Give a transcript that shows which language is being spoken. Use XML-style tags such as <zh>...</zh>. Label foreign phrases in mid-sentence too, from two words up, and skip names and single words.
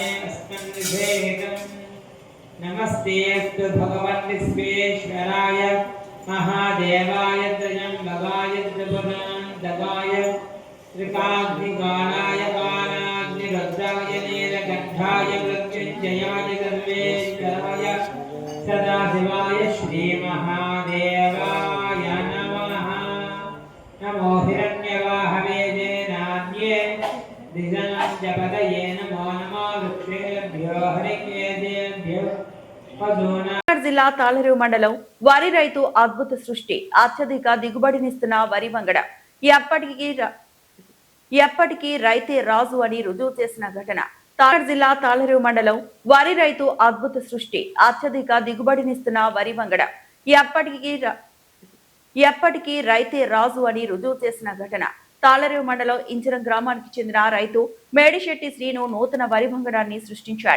<sa>अस्मन्निधेहितम् नमस्तेऽस्तु भगवन् विश्वेश्वराय महादेवाय त्र्यम्बकाय त्रिपुरान्तकाय त्रिकाग्निकालाय कालाग्निरुद्राय नीलकण्ठाय मृत्युञ्जयाय सर्वेश्वराय सदाशिवाय श्रीमहादेवाय नमः। नमो हिरण्यवाहवे नान्ये दिशनं जपतये नमो नमो वृक्षेभ्यो हरिकेशेभ्यो पशूनां</sa> <te>జిల్లా తాళరేవు మండలం వరి రైతు అద్భుత సృష్టి అత్యధిక దిగుబడినిస్తున్న వరి వంగడ ఎప్పటికీ రైతే రాజు అని రుజువు చేసిన ఘటన తాళరేవు జిల్లా తాళరేవు మండలం వరి రైతు అద్భుత సృష్టి అత్యధిక దిగుబడినిస్తున్న వరి వంగడ ఎప్పటికీ రైతే రాజు అని రుజువు చేసిన ఘటన తాళరేవు మండలం ఇంచరం గ్రామానికి చెందిన రైతు మేడిశెట్టి శ్రీను నూతన వరి వంగడాన్ని సృష్టించాడు.</te>